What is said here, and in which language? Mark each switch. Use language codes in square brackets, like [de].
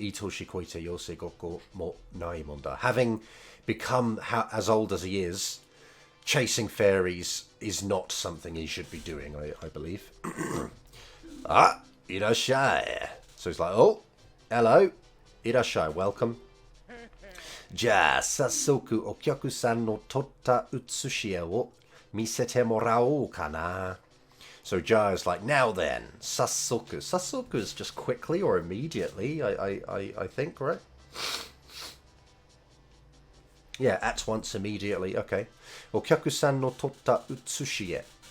[ja] I toshi koite yosei gokko mo nai monda. [en] Having become as old as he is, chasing fairies is not something he should be doing, I believe. Ah, irashai. So he's like, oh, hello, irashai, welcome. [ja] じゃあ早速お客さんの撮った写し絵を見せてもらおうかな. [en] So Ja is like, now then, 早速. 早速 is just quickly or immediately, I think, right? Yeah, at once, immediately, okay. [ja] お客さんの撮った写し絵.